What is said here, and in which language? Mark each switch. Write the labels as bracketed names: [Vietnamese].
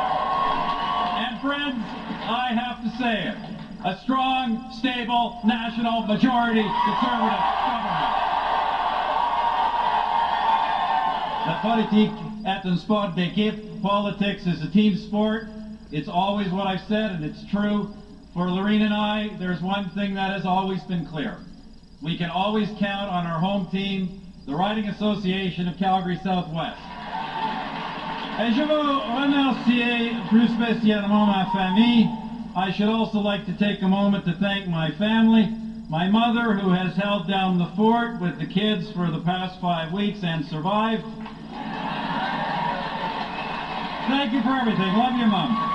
[English] I have to say it, a strong, stable, national majority Conservative government. [French] La politique est un sport d'équipe. [English] Politics is a team sport. It's always what I've said, and it's true. For Lorene and I, there's one thing that has always been clear. We can always count on our home team, the Riding Association of Calgary Southwest. [French] Et je veux remercier plus spécialement ma famille. [English] I should also like to take a moment to thank my family, my mother who has held down the fort with the kids for the past 5 weeks and survived. Thank you for everything. Love you, Mom.